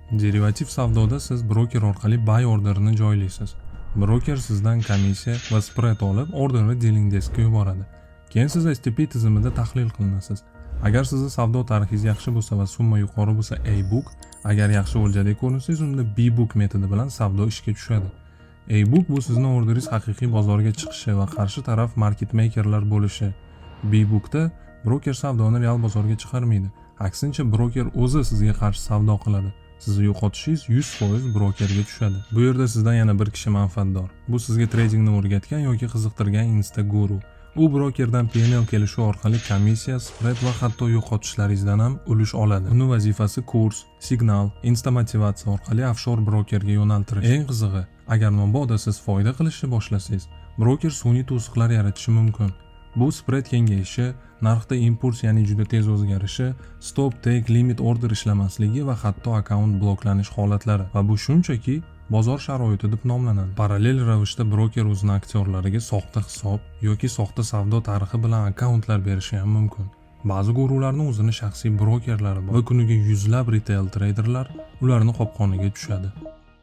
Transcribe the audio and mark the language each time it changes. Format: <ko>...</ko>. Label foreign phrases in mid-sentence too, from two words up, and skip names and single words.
<uz>Derivativ savdoda siz broker orqali</uz> <en>buy orderini</en> <uz>joylaysiz. Broker sizdan komissiya va spread olib, orderni</uz> <en>dealing deskga</en> <uz>yuboradi. Keyin siz STP tizimida tahlil qilinasiz. Agar sizning savdo tarixingiz yaxshi bo'lsa va summa yuqori bo'lsa A-book, agar yaxshi o'ljadek ko'rinsangiz, unda B-book metodi bilan savdo ishga tushadi. A-book bu sizning orderingiz haqiqiy bozorga chiqishi va qarshi taraf</uz> <en>market makerlar</en> <uz>bo'lishi. B-bookda broker savdoni real bozorga chiqarmaydi. Aksincha, broker o'zi sizga qarshi savdo qiladi. Sizni yo'qotishingiz 100% brokerga tushadi. Bu yerda sizdan yana bir kishi manfaatdor. Bu sizga tradingni o'rgatgan yoki qiziqtirgan</uz> <en>Insta guru.</en> <uz>U brokerdan PNL kelishi orqali komissiya, spread va hatto yo'qotishlaringizdan ham ulush oladi. Uning vazifasi kurs, signal, insta motivatsiya orqali offshore brokerga yo'naltirish. Eng qizig'i, agar mabodo siz foyda qilishni boshlasangiz, broker sun'iy to'siqlar yaratishi mumkin. Bu spread kengayishi, narxda impuls, ya'ni juda tez o'zgarishi,</uz> <en>stop, take, limit order</en> <uz>ishlamasligi va hatto akkaunt bloklanish holatlari. Va bu shunchaki bozor sharoiti deb nomlanadi. Parallel ravishda broker o'zining aktyorlariga soxta hisob yoki soxta savdo tarixi bilan akkauntlar berishi ham mumkin. Ba'zi gurularning o'zining shaxsiy brokerlari bor va kuniga yuzlab</uz> <en>retail traderlar</en> <uz>ularni qopqoniga tushadi.</uz>